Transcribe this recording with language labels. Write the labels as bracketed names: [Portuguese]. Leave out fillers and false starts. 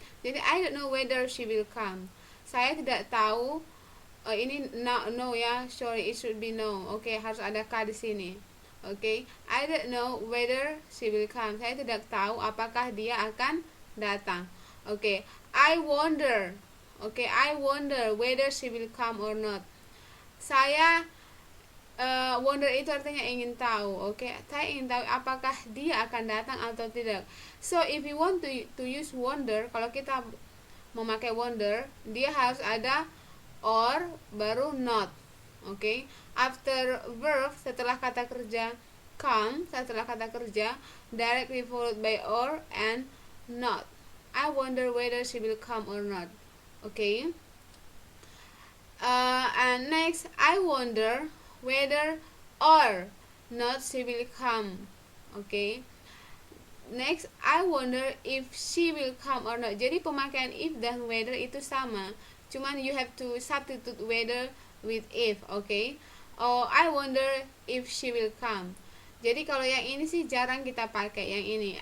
[English] Jadi I don't know whether she will come. [Indonesian] Saya tidak tahu. Ini no ya, sorry, [English] it should be no. [Indonesian] Oke, harus ada k di sini. [English] Oke, I don't know whether she will come. [Indonesian] Saya tidak tahu apakah dia akan datang. [English] Oke, I wonder. Oke, I wonder whether she will come or not. [Indonesian] Saya wonder itu artinya ingin tahu. Oke, saya ingin tahu apakah dia akan datang atau tidak. [English] So if you want to use wonder, [Indonesian] kalau kita memakai wonder, dia harus ada or baru not. Oke. [English] After verb, [Indonesian] setelah kata kerja come, setelah kata kerja [English] directly followed by or and not. I wonder whether she will come or not. Okay. And next, I wonder whether or not she will come. Okay. Next, I wonder if she will come or not. [Indonesian] Jadi pemakaian if dan whether itu sama, cuman [English] you have to substitute whether with if. Okay. Oh, I wonder if she will come. [Indonesian] Jadi kalau yang ini sih jarang kita pakai yang ini.